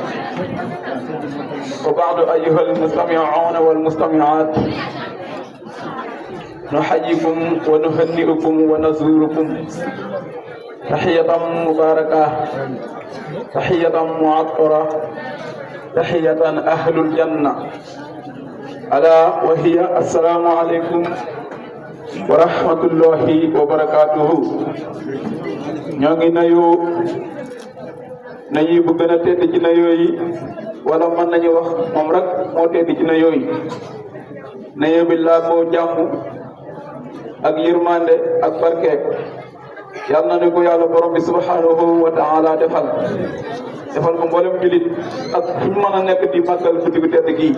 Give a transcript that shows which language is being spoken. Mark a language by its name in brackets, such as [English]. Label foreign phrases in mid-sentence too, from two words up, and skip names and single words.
[Arabic] وبعد أيها المستمعون والمستمعات، نحييكم ونهنئكم ونزوركم تحية مباركة، تحية معطرة، تحية أهل الجنة، ألا وهي السلام عليكم ورحمة الله وبركاته. [Wolof] ñoo ngi nayu bu gën a tedd ci nayoo yi, wala mën nañu wax moom rek moo tedd ci nayoo yi. nayoo bi laa ko jàmm ak yërmande ak barke yal na ne ko yàlla borom bi [Arabic] سبحانه وتعالى [Wolof] defal ko mboolem julit ak fu ñu mën a nekk di màggal guddi gu tedd gii.